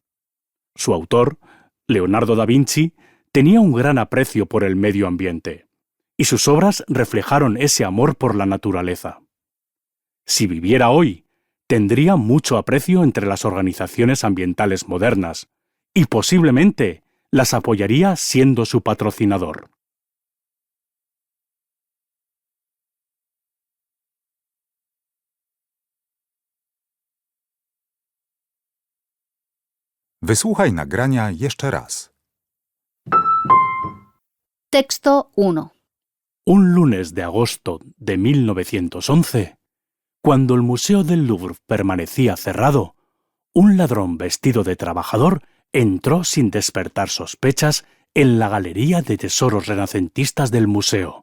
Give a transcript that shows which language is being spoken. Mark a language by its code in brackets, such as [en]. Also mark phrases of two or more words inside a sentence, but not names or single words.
[es] Su autor, Leonardo da Vinci, tenía un gran aprecio por el medio ambiente, y sus obras reflejaron ese amor por la naturaleza. Si viviera hoy, tendría mucho aprecio entre las organizaciones ambientales modernas, y posiblemente las apoyaría siendo su patrocinador. [pl] Wysłuchaj nagrania jeszcze raz. [es] Texto 1. Un lunes de agosto de 1911, cuando el Museo del Louvre permanecía cerrado, un ladrón vestido de trabajador entró sin despertar sospechas en la galería de tesoros renacentistas del museo.